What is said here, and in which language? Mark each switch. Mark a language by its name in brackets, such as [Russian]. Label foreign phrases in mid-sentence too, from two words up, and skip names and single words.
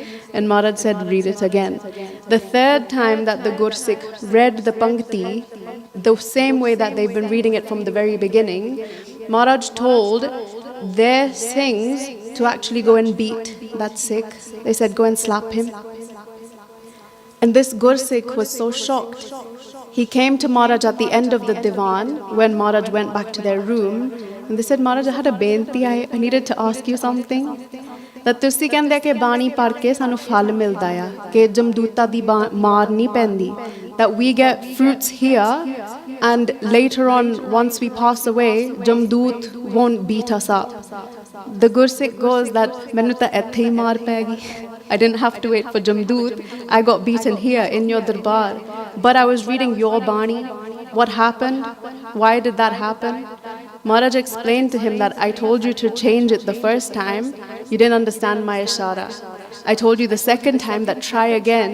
[English] And Maharaj said, read it again. The third time that the Gursikh read the Pankti, the same way that they've been reading it from the very beginning, Maharaj told their Singhs to actually go and beat that Sikh. They said, go and slap him. And this Gursikh was so shocked. He came to Maharaj at the end of the divan when Maharaj went back to their room. And they said, Maharaj, I had a benti. I needed to ask you something. [Punjabi] That ਤੁਸੀਂ ਕਹਿੰਦੇ ਕਿ ਬਾਣੀ ਪੜ੍ਹ ਕੇ ਸਾਨੂੰ ਫਲ ਮਿਲਦਾ ਆ ਕਿ ਜਮਦੂਤਾਂ ਦੀ ਮਾਰ ਨਹੀਂ ਪੈਂਦੀ, [English] that we get fruits here and later on once we pass away Jamdut won't beat us up. The Gursikh goes that [Punjabi] ਮੈਨੂੰ ਤਾਂ ਇੱਥੇ ਹੀ ਮਾਰ ਪੈ ਗਈ. [English] I didn't have to wait for Jamdut. I got beaten here in your darbar. But I was reading your Bani. What happened? Why did that happen? Maharaj explained to him that I told you to change it the first time. You didn't understand my ishara. I told you the second time that try again.